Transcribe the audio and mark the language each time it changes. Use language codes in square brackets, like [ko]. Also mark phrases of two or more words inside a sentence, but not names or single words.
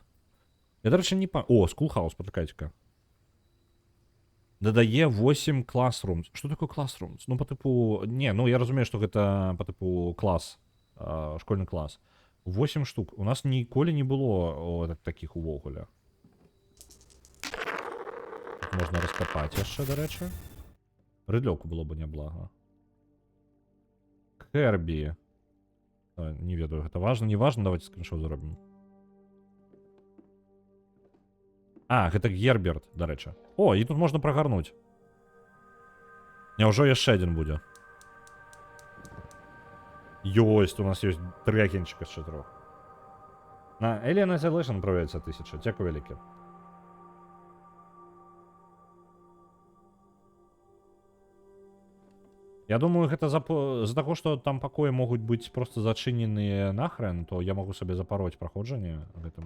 [be] Я, дарэчы, не па... О, Schoolhouse, патлікайце-ка. Дадае 8 classrooms. Што такое classrooms? Ну, па тыпу... Не, ну, я разумею, што гэта па тыпу клас. Школьны клас. 8 штук. У нас ніколі не было такіх увогуле. [uk] Тут можна розкопати ще, до речі. [be] Рыдлёвку было бы неблаго. Херби. Не ведаю, [ru] это важно, не важно, давайте скриншот зробім. [be] А, гэта Герберт, [uk] до речі. О, і тут можна прогарнуть. [be] Няўжо яшчэ один будзе? Ёсть, у нас ёсць 3 агенчика з 4. На Alien Isolation правяецца 1000. Дзякую вялікі. Я думаю, гэта з-за таго, што там пакоі могуць быць проста зачыненыя нахрен, то я магу сабе запароць праходжанне гэтым.